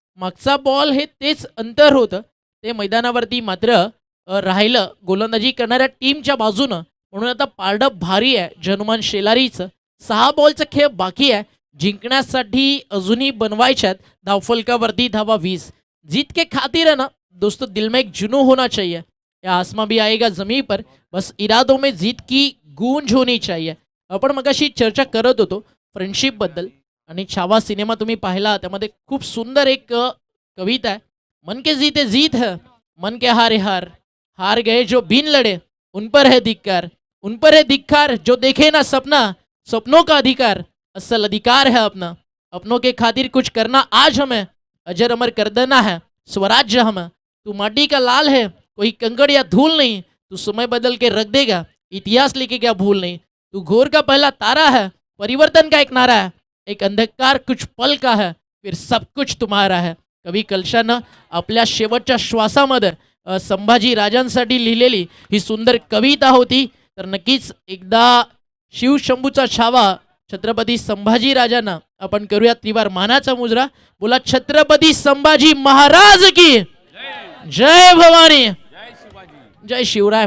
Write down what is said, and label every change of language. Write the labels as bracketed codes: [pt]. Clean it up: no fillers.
[mr] मागचा बॉल हे तेच अंतर होतं. ते मैदानावरती मात्र राहिलं गोलंदाजी करणाऱ्या टीमच्या बाजूनं. म्हणून आता पारडं भारी आहे जनुमान शेलारीचं. 6 बॉलचा खेळ बाकी आहे. जिंकण्यासाठी अजूनही बनवायच्यात धावफलकावरती धावा 20. [hi] जीत के खातिर है ना दोस्तों, दिल में एक जुनू होना चाहिए. या आसमां भी आएगा जमीन पर, बस इरादों में जीत की गूंज होनी चाहिए. [mr] आपण मगाशी चर्चा करत होतो फ्रेंडशिप बद्दल आणि छावा सिनेमा तुम्ही पाहिला, त्यामध्ये खूप सुंदर एक कविता आहे. [hi] मन के जीते जीत है, मन के हारे हार, हार गए जो बिन लड़े उन पर है धिक्कार, उन पर है धिक्कार जो देखे ना सपना, सपनों का अधिकार असल अधिकार है अपना. अपनों के खातिर कुछ करना आज हमें, अजर अमर कर देना है स्वराज्य हमें. तू माटी का लाल है, कोई कंकड़ या धूल नहीं, तू समय बदल के रख देगा, इतिहास लिखे क्या भूल नहीं. तू घोर का पहला तारा है, परिवर्तन का एक नारा है, एक अंधकार कुछ पल का है, फिर सब कुछ तुम्हारा है. [mr] कवी कलशानं आपल्या शेवटच्या श्वासामध्ये संभाजी राजांसाठी लिहिलेली ही सुंदर कविता होती. तर नक्कीच एकदा शिवशंभूचा छावा छत्रपती संभाजी राजांना आपण करूया त्रिवार मानाचा मुजरा. बोला छत्रपती संभाजी महाराज की जय भवानी, जय शिवराय.